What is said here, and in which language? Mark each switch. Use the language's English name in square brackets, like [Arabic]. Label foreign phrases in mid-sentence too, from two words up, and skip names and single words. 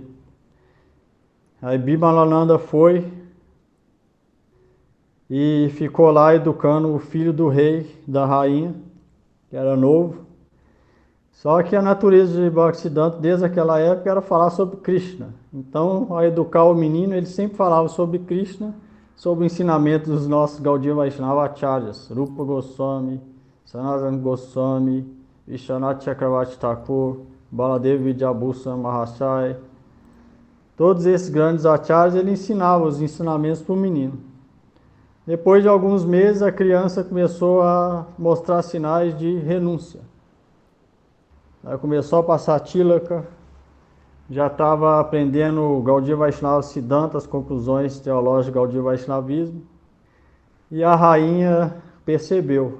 [Portuguese] Aí Bimalananda foi e ficou lá educando o filho do rei, da rainha, que era novo. Só que a natureza de Bhaktisiddhanta, desde aquela época, era falar sobre Krishna. Então, ao educar o menino, ele sempre falava sobre Krishna, sobre o ensinamento dos nossos [Sanskrit] Gaudiya Vaishnava Acharyas, [Portuguese] Rupa Goswami, Sanatana Goswami, Vishwanath Chakravarti Thakur, Baladev Vidyabhusan Mahasaya. Todos esses grandes acharyas, ele ensinava os ensinamentos para o menino. Depois de alguns meses, a criança começou a mostrar sinais de renúncia. Aí começou a passar tílaca, já estava aprendendo o [Sanskrit] Gaudiya Vaishnava Siddhanta, [Portuguese] as conclusões teológicas do Gaudiya Vaishnavismo, e a rainha percebeu.